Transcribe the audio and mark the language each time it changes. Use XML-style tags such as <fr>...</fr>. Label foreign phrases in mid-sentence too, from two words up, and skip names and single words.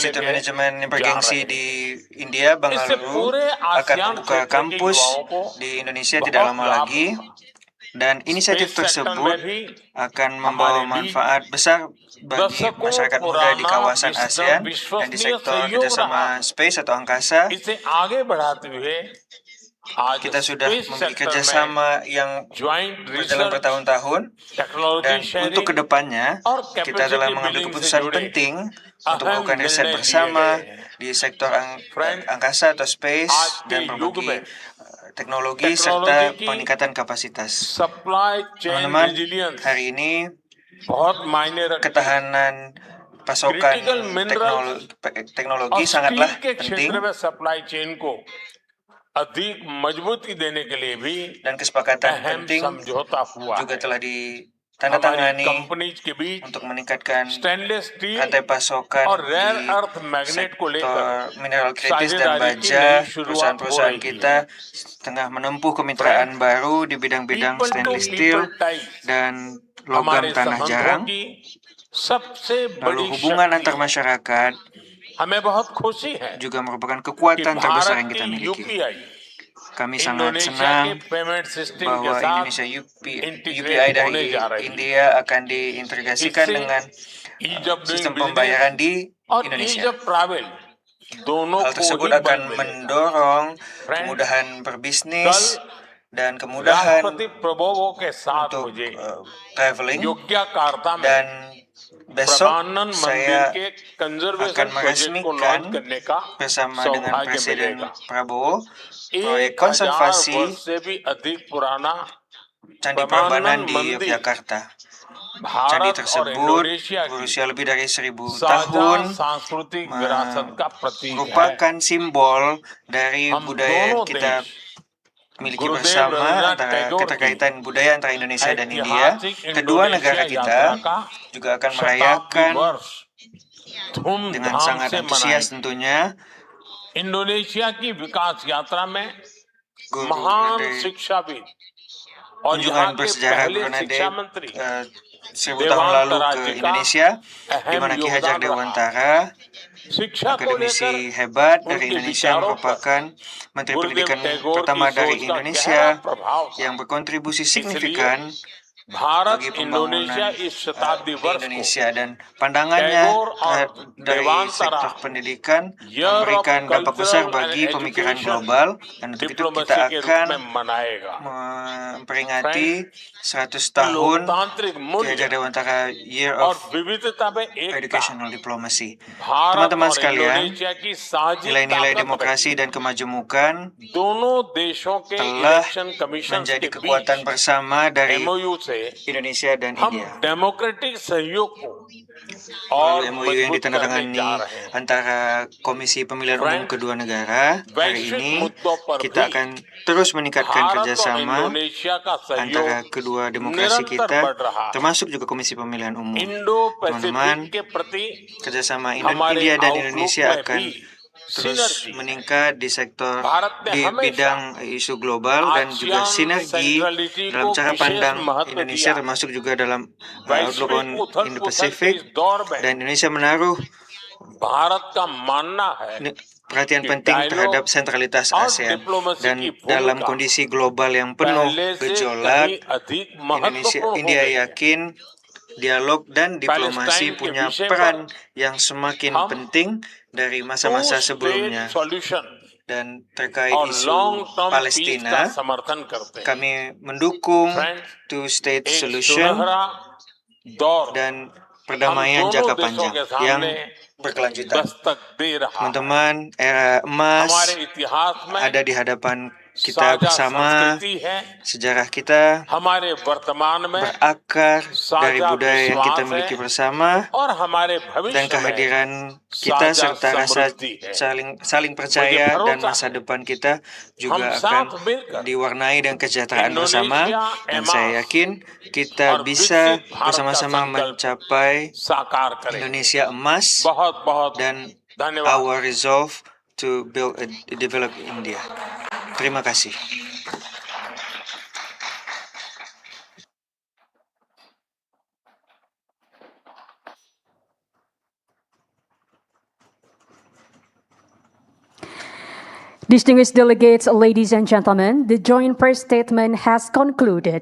<id>Institut</id> <hi>के</hi> <id>Manajemen yang</id> <hi>जा</hi> <id>bergengsi</id> <hi>रहे हैं।</hi> <id>di India, इससे Bangalore,</id> <hi>पूरे</hi> <id>akan</id> <hi>आसियान</hi> <id>membuka</id> <hi>क्षेत्र के</hi> <id>kampus</id> <hi>युवाओं को</hi> <id>di Indonesia tidak</id> <hi>बहुत</hi> <id>lama</id> <hi>लाभ</hi> <id>lagi,</id> <hi>होगा।</hi> <id>dan inisiatif</id> <en>space sector</en> <hi>में</hi> <id>tersebut</id> <hi>भी</hi> <id>akan</id> <hi>हमारे</hi> <id>membawa</id> <hi>बीच</hi> <id>manfaat besar bagi</id> <hi>दशकों</hi> <id>masyarakat muda di</id> <hi>पुराना</hi> <id>kawasan ASEAN dan di</id> <hi>विश्वसनीय</hi> <id>sektor</id> <hi>सहयोग रहा।</hi> <id>kerjasama space atau angkasa.</id> <hi>इसे आगे बढ़ाते हुए आज</hi> <id>Kita sudah</id> <hi>स्पेस</hi> <id>memiliki</id> <hi>सेक्टर में</hi> <id>kerjasama yang</id> <hi>ज्वाइंट</hi> <id>berjalan</id> <hi>रिसर्च</hi> <id>bertahun-tahun,</id> <hi>टेक्नोलॉजी</hi> <id>dan untuk</id> <hi>शेयरिंग</hi> <id>kedepannya</id> <hi>और</hi> <id>kita telah</id> <hi>कैपेसिटी</hi> <id>mengambil</id> <hi>बिल्डिंग से</hi> <id>keputusan</id> <hi>जुड़े</hi> <id>penting untuk</id> <hi>अहम</hi> <id>melakukan riset</id> <hi>निर्णय लिए</hi> <id>bersama</id> <hi>गए हैं।</hi> <id>di sektor</id> <hi>फ्रेंड,</hi> <id>angkasa atau space</id> <hi>आज के</hi> <id>dan</id> <hi>युग</hi> <id>berbagi</id> <hi>में</hi> <id>teknologi</id> <hi>टेक्नोलॉजी</hi> <id>serta</id> <hi>की</hi> <id>peningkatan kapasitas.</id> <en>supply chain</en> <id>Teman-teman,</id> <hi>रेजिलियंस</hi> <id>hari ini</id> <hi>बहुत मायने रखती है।</hi> <id>ketahanan pasokan</id> <en>critical minerals</en> <id>teknologi</id> <hi>और</hi> <id>sangatlah</id> <hi>स्टील के</hi> <id>penting,</id> <hi>क्षेत्र में</hi> <en>supply chain</en> <hi>को अधिक मजबूती देने के लिए भी</hi> <id>dan kesepakatan</id> <hi>अहम</hi> <id>penting</id> <hi>समझौता हुआ</hi> <id>juga</id> <hi>है।</hi> <id>telah</id> <hi>हमारी</hi> <id>ditandatangani</id> <hi>कंपनीज के बीच</hi> <id>untuk meningkatkan</id> <en>stainless steel</en> <id>rantai pasokan</id> <hi>और रेयर</hi> <id>di</id> <en>earth magnet</en> <hi>को लेकर</hi> <id>sektor mineral kritis dan</id> <hi>साझेदारी की</hi> <id>baja.</id> <hi>नई शुरुआत हो</hi> <id>Perusahaan-perusahaan</id> <hi>रही</hi> <id>kita</id> <hi>है।</hi> <id>tengah menempuh kemitraan baru di bidang-bidang</id> <en>people to</en> <id>stainless</id> <en>पीपल</en> <id>steel</id> <en>टाइप</en> <id>dan logam</id> <hi>हमारे</hi> <id>tanah</id> <hi>संबंधों</hi> <id>jarang.</id> <hi>की सबसे</hi> <id>Lalu</id> <hi>बड़ी</hi> <id>hubungan</id> <hi>शक्ति</hi> <id>antar</id> <hi>है।</hi> <id>masyarakat</id> <hi>हमें बहुत खुशी है</hi> <id>juga merupakan</id> <hi>कि</hi> <id>kekuatan terbesar</id> <hi>भारत</hi> <id>yang kita</id> <hi>की</hi> <id>miliki.</id> <hi>यूपीआई</hi> <id>Kami sangat</id> <hi>इंडोनेशिया के</hi> <id>senang</id> <en>payment system</en> <hi>के</hi> <id>bahwa</id> <hi>साथ</hi> <id>Indonesia UPI</id> <hi>इंटीग्रेट होने</hi> <id>dari</id> <hi>जा रही है।</hi> <id>India akan diintegrasikan</id> <hi>इससे</hi> <id>dengan</id> <en>ease of doing</en> <id>sistem</id> <en>बिजनेस</en> <id>pembayaran di</id> <hi>और ईज</hi> <id>Indonesia.</id> <en>of travel दोनों</en> <id>Hal</id> <hi>को</hi> <id>tersebut</id> <hi>ही बल</hi> <id>akan</id> <hi>मिलेगा।</hi> <id>mendorong</id> <hi>फ्रेंड,</hi> <id>kemudahan</id> <hi>कल</hi> <id>berbisnis dan kemudahan</id> <hi>राष्ट्रपति प्रभुओं के साथ</hi> <id>untuk</id> <hi>मुझे</hi> <id>traveling,</id> <hi>योग्यकार्ता में</hi> <id>dan besok</id> <hi>प्रबानन मंदिर</hi> <id>saya</id> <hi>के कंजर्वेशन</hi> <id>akan</id> <hi>प्रोजेक्ट को लॉन्च</hi> <id>meresmikan</id> <hi>करने का</hi> <id>bersama dengan</id> <hi>सौभाग्य</hi> <id>Presiden</id> <hi>मिलेगा।</hi> <id>Prabowo proyek</id> <hi>1000</hi> <id>konservasi</id> <hi>वर्ष से भी अधिक पुराना</hi> <id>Candi</id> <hi>प्रबानन</hi> <id>Prambanan di</id> <hi>मंदिर</hi> <id>Yogyakarta. Candi</id> <hi>भारत और</hi> <id>tersebut</id> <hi>इंडोनेशिया की</hi> <id>berusia lebih dari 1000</id> <hi>साझा</hi> <id>tahun,</id> <hi>सांस्कृतिक विरासत का प्रतीक है।</hi> <id>merupakan simbol dari</id> <hi>हम</hi> <id>budaya yang</id> <hi>दोनों</hi> <id>kita</id> <hi>देश</hi> <id>miliki</id> <hi>गुरुदेव</hi> <id>bersama,</id> <hi>रवींद्रनाथ</hi> <id>antara</id> <hi>टैगोर की</hi> <id>keterkaitan budaya antara Indonesia dan India.</id> <hi>ऐतिहासिक</hi> <id>Kedua negara</id> <hi>इंडोनेशिया</hi> <id>kita</id> <hi>यात्रा का</hi> <id>juga akan</id> <hi>शताब्दी</hi> <id>merayakan</id> <hi>वर्ष</hi> <id>dengan</id> <hi>धूमधाम</hi> <id>sangat</id> <hi>से</hi> <id>antusias</id> <hi>मनाएंगे।</hi> <id>tentunya</id> <hi>इंडोनेशिया की विकास यात्रा में</hi> <id>guru</id> <hi>महान</hi> <id>dari</id> <hi>शिक्षाविद और यहाँ</hi> <id>kunjungan</id> <hi>के</hi> <id>bersejarah</id> <hi>पहले</hi> <id>Bernadette</id> <hi>शिक्षा मंत्री</hi> <id>1000 tahun lalu ke Indonesia, di</id> <hi>अहम</hi> <id>mana Ki Hajar</id> <hi>योगदान रहा।</hi> <id>Dewantara,</id> <hi>शिक्षा को</hi> <id>akademisi</id> <hi>लेकर</hi> <id>hebat dari</id> <hi>उनके</hi> <id>Indonesia,</id> <hi>विचारों पर</hi> <id>merupakan Menteri</id> <hi>गुरुदेव</hi> <id>Pendidikan</id> <hi>टैगोर</hi> <id>pertama</id> <hi>की</hi> <id>dari</id> <hi>सोच का</hi> <id>Indonesia</id> <hi>गहरा प्रभाव था।</hi> <id>yang berkontribusi</id> <hi>इसलिए</hi> <id>signifikan</id> <hi>भारत</hi> <id>bagi</id> <hi>इंडोनेशिया</hi> <id>pembangunan</id> <hi>इस शताब्दी</hi> <id>di</id> <hi>वर्ष को</hi> <id>Indonesia, dan pandangannya</id> <hi>Tagore और dari Devantara</hi> <id>sektor pendidikan</id> <en>Year of</en> <id>memberikan dampak besar</id> <en>Cultural and</en> <id>bagi pemikiran</id> <en>Education</en> <id>global, dan untuk itu kita</id> <hi>डिप्लोमेसी के रूप</hi> <id>akan</id> <hi>में मनाएगा।</hi> <id>memperingati 100 tahun</id> <hi>लोकतांत्रिक</hi> <id>Ki</id> <hi>मूल्य</hi> <id>Hajar Dewantara Year</id> <hi>और</hi> <id>of</id> <hi>विविधता में एकता</hi> <en>Educational Diplomacy.</en> <hi>भारत</hi> <id>Teman-teman</id> <hi>और</hi> <id>sekalian,</id> <hi>इंडोनेशिया की साझी</hi> <id>nilai-nilai</id> <hi>ताकत</hi> <id>demokrasi</id> <hi>रही</hi> <id>dan kemajemukan</id> <hi>दोनों देशों के</hi> <id>telah</id> <en>election commission</en> <id>menjadi</id> <hi>के</hi> <id>kekuatan</id> <hi>बीच</hi> <id>bersama dari</id> <hi>MOU से</hi> <id>Indonesia dan</id> <hi>हम</hi> <id>India.</id> <hi>डेमोक्रेटिक सहयोग को और</hi> <id>Melalui MOU yang</id> <hi>मजबूत करने</hi> <id>ditandatangani</id> <hi>जा रहे हैं।</hi> <id>antara Komisi Pemilihan Umum</id> <hi>Friends,</hi> <id>kedua negara, hari</id> <hi>वैश्विक</hi> <id>ini</id> <hi>मुद्दों पर</hi> <id>kita</id> <hi>भी</hi> <id>akan terus meningkatkan</id> <hi>भारत और</hi> <id>kerjasama</id> <hi>इंडोनेशिया का</hi> <id>antara</id> <hi>सहयोग</hi> <id>kedua demokrasi</id> <hi>निरंतर</hi> <id>kita,</id> <hi>बढ़ रहा है।</hi> <id>termasuk juga Komisi Pemilihan Umum.</id> <hi>इंडो</hi> <id>Teman-teman,</id> <hi>पैसिफिक के प्रति</hi> <id>kerjasama</id> <hi>हमारे</hi> <id>India dan</id> <hi>आउटलुक</hi> <id>Indonesia</id> <hi>में</hi> <id>akan</id> <hi>भी</hi> <id>terus</id> <hi>सिनर्जी</hi> <id>meningkat di sektor</id> <hi>भारत ने</hi> <id>di</id> <hi>हमेशा</hi> <id>bidang isu global dan juga</id> <hi>ASEAN</hi> <id>sinergi</id> <hi>सेंट्रलिटी को</hi> <id>dalam cara</id> <hi>विशेष</hi> <id>pandang</id> <hi>महत्व</hi> <id>Indonesia,</id> <hi>दिया।</hi> <id>termasuk juga dalam outlook</id> <hi>वैश्विक</hi> <id>on</id> <hi>उथल पुथल के</hi> <id>Indo-Pacific,</id> <hi>इस दौर में</hi> <id>dan Indonesia menaruh</id> <hi>भारत का मानना है</hi> <id>perhatian</id> <hi>कि</hi> <id>penting</id> <hi>डायलॉग</hi> <id>terhadap sentralitas</id> <hi>और</hi> <id>ASEAN,</id> <hi>डिप्लोमेसी</hi> <id>dan</id> <hi>की</hi> <id>dalam</id> <hi>भूमिका</hi> <id>kondisi global yang penuh</id> <hi>पहले से</hi> <id>gejolak,</id> <hi>कहीं अधिक महत्वपूर्ण हो</hi> <id>India</id> <hi>गई है।</hi> <id>yakin dialog dan diplomasi</id> <hi>पैलेस्टाइन के</hi> <id>punya</id> <hi>विषय</hi> <id>peran</id> <hi>पर</hi> <id>yang semakin</id> <hi>हम</hi> <id>penting dari</id> <en>टू</en> <id>masa-masa</id> <en>स्टेट</en> <id>sebelumnya.</id> <en>सॉल्यूशन</en> <id>Dan terkait</id> <hi>और</hi> <id>isu</id> <en>long term peace</en> <hi>का</hi> <id>Palestina,</id> <hi>समर्थन करते हैं।</hi> <id>kami mendukung</id> <hi>फ्रेंड्स,</hi> <id>two-state</id> <hi>एक</hi> <id>solution</id> <hi>सुनहरा दौर</hi> <id>dan</id> <hi>हम</hi> <id>perdamaian</id> <hi>दोनों</hi> <id>jangka</id> <hi>देशों</hi> <id>panjang</id> <hi>के</hi> <id>yang</id> <hi>सामने</hi> <id>berkelanjutan.</id> <hi>दस्तक दे रहा है।</hi> <id>Teman-teman, era emas</id> <hi>हमारे इतिहास में</hi> <id>ada di hadapan kita</id> <hi>साझा</hi> <id>bersama.</id> <hi>संस्कृति है,</hi> <id>Sejarah kita</id> <hi>हमारे वर्तमान में</hi> <id>berakar dari</id> <hi>साझा</hi> <id>budaya yang kita</id> <hi>विश्वास</hi> <id>miliki</id> <hi>है</hi> <id>bersama,</id> <hi>और हमारे</hi> <id>dan</id> <hi>भविष्य में</hi> <id>kehadiran kita</id> <hi>साझा</hi> <id>serta rasa</id> <hi>समृद्धि है।</hi> <id>saling percaya</id> <hi>मुझे</hi> <id>dan</id> <hi>भरोसा</hi> <id>masa</id> <hi>है</hi> <id>depan kita</id> <hi>हम</hi> <id>juga akan</id> <hi>साथ मिलकर</hi> <id>diwarnai dengan kesejahteraan bersama,</id> <hi>इंडोनेशिया</hi> <id>dan saya</id> <hi>एमास</hi> <id>yakin kita</id> <hi>और</hi> <id>bisa</id> <hi>विकसित भारत का</hi> <id>bersama-sama</id> <hi>संकल्प</hi> <id>mencapai</id> <hi>साकार करें।</hi> <id>Indonesia emas</id> <hi>बहुत बहुत</hi> <id>dan</id> <hi>धन्यवाद।</hi> <en>our resolve to build a developed India.</en> <id>Terima kasih.</id> <en>Distinguished delegates, ladies and gentlemen, the joint press statement has concluded.</en>